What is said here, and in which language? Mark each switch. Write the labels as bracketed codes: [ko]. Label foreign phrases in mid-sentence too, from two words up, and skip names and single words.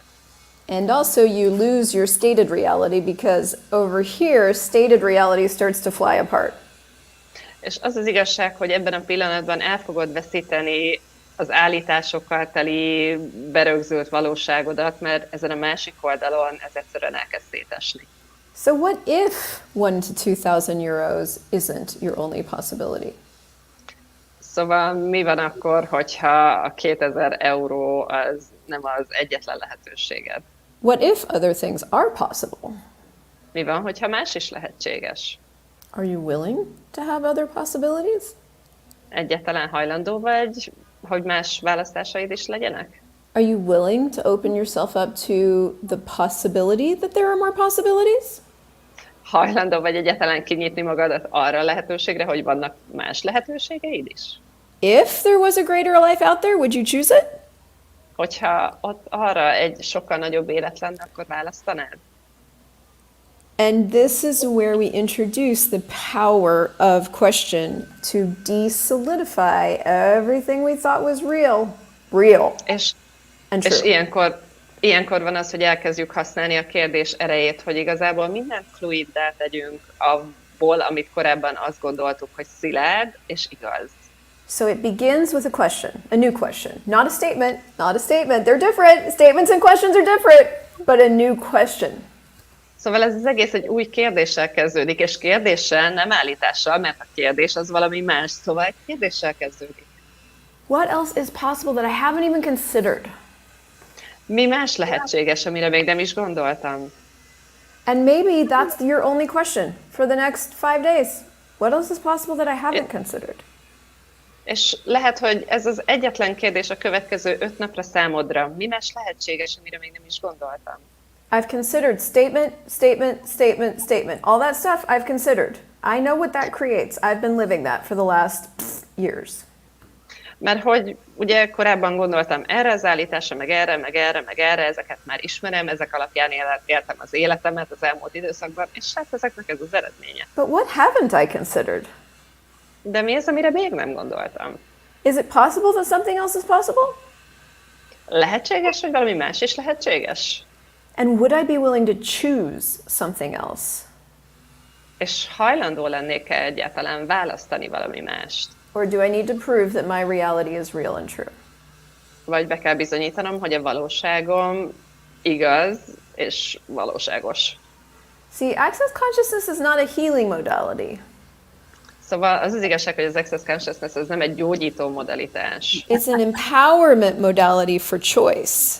[en] And also you lose your stated reality because over here, stated reality starts to fly apart. [hu] És az az igazság, hogy ebben a pillanatban el fogod veszíteni az állításokkal teli berögzült valóságodat, mert ezen a másik oldalon ez egyszerűen elkezd szétesni. [en] So what if 1 to 2,000 euros isn't your only possibility? [hu] Szóval mi van akkor, hogyha a 2000 euró az nem az egyetlen lehetőséged? [en] What if other things are possible? [hu] Mi van, hogyha más is lehetséges? [en] Are you willing to have other possibilities? [hu] Egyáltalán hajlandó vagy hogy más választásaid is legyenek? [en] Are you willing to open yourself up to the possibility that there are more possibilities? [hu] Hajlandó vagy egyáltalán kinyitni magadat arra a lehetőségre, hogy vannak más lehetőségeid is? [en] If there was a greater life out there, would you choose it? [hu] Hogyha ott arra egy sokkal nagyobb élet lenne, akkor választanád? [en] And this is where we introduce the power of question to de-solidify everything we thought was real [hu] És [en] and true. [hu] És ilyenkor van az, hogy elkezdjük használni a kérdés erejét, hogy igazából mindent fluiddá tegyünk abból, amit korábban azt gondoltuk, hogy szilárd és igaz. [en] So it begins with a question, a new question. Not a statement, not a statement. They're different. Statements and questions are different, but a new question. [hu] Szóval ez az egész egy új kérdéssel kezdődik, és kérdéssel, nem állítással, mert a kérdés az valami más, szóval egy kérdéssel kezdődik. [en] What else is possible that I haven't even considered? [hu] Mi más lehetséges, amire még nem is gondoltam? [en] And maybe that's your only question for the next 5 days. What else is possible that I haven't considered? [hu] És lehet, hogy ez az egyetlen kérdés a következő 5 napra számodra. Mi más lehetséges, amire még nem is gondoltam? [en] I've considered statement, statement, statement, statement. All that stuff I've considered. I know what that creates. I've been living that for the last years. [hu] Mert hogy ugye korábban gondoltam erre az állításra, meg erre, meg erre, meg erre, ezeket már ismerem, ezek alapján éltem az életemet az elmúlt időszakban, és hát ezeknek ez az eredménye. [en] But what haven't I considered? [hu] De mi az, amire még nem gondoltam? [en] Is it possible that something else is possible? [hu] Lehetséges, hogy valami más is lehetséges? [en] And would I be willing to choose something else? [hu] És hajlandó lennék-e egyáltalán választani valami mást? [en] Or do I need to prove that my reality is real and true? [hu] Vagy be kell bizonyítanom, hogy a valóságom igaz és valóságos. [en] See, access consciousness is not a healing modality. [hu] Szóval az az igazság, hogy az access consciousness ez nem egy gyógyító modalitás. [en] It's an empowerment modality for choice.